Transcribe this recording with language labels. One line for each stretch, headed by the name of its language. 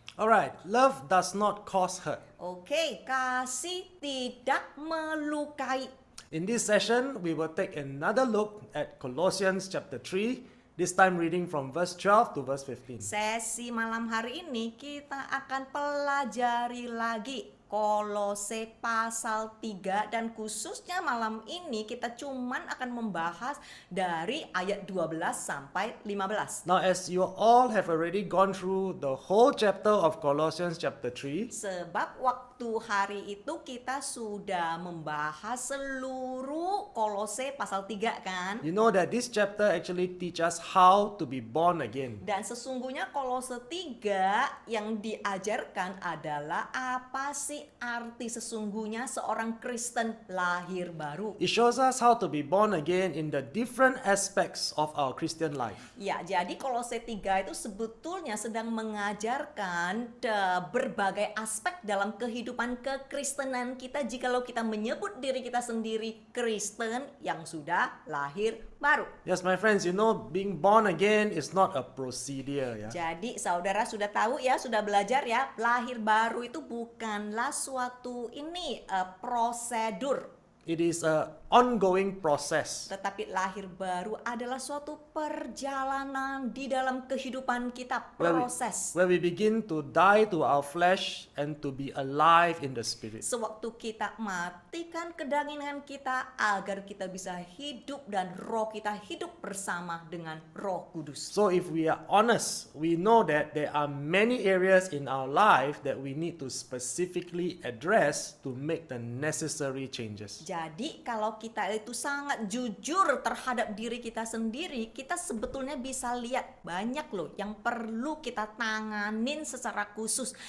English: Alright, love does not cause hurt.
Indonesian: Oke, kasih tidak melukai.
English: In this session, we will take another look at Colossians chapter 3, this time reading from verse 12 to verse 15.
Indonesian: Sesi malam hari ini kita akan pelajari lagi Kolose pasal 3 dan khususnya malam ini kita cuman akan membahas dari ayat 12 sampai 15.
English: Now, as you all have already gone through the whole chapter of Colossians chapter 3,
Indonesian: Sebab waktu hari itu kita sudah membahas seluruh Kolose pasal 3 kan?
English: you know that this chapter actually teaches us how to be born again.
Indonesian: Dan sesungguhnya Kolose 3 yang diajarkan adalah apa sih arti sesungguhnya seorang Kristen lahir baru.
English: It shows us how to be born again in the different aspects of our Christian life.
Indonesian: Ya, jadi Kolose 3 itu sebetulnya sedang mengajarkan berbagai aspek dalam kehidupan kekristenan kita jikalau kita menyebut diri kita sendiri Kristen yang sudah lahir baru.
English: Yes, my friends, you know, being born again is not a procedure. Yeah?
Indonesian: Jadi saudara sudah tahu ya, sudah belajar ya, lahir baru itu bukanlah suatu prosedur.
English: It is an ongoing process.
Indonesian: Tetapi lahir baru adalah suatu perjalanan di dalam kehidupan kita,
English: Where
Indonesian: proses.
English: we begin to die to our flesh and to be alive in the spirit.
Indonesian: Sewaktu kita matikan kedagingan kita agar kita bisa hidup dan roh kita hidup bersama dengan Roh Kudus.
English: So if we are honest, we know that there are many areas in our life that we need to specifically address to make the necessary changes.
Indonesian: Jadi kalau kita itu sangat jujur terhadap diri kita sendiri, kita sebetulnya bisa lihat banyak loh yang perlu kita tanganin secara khusus.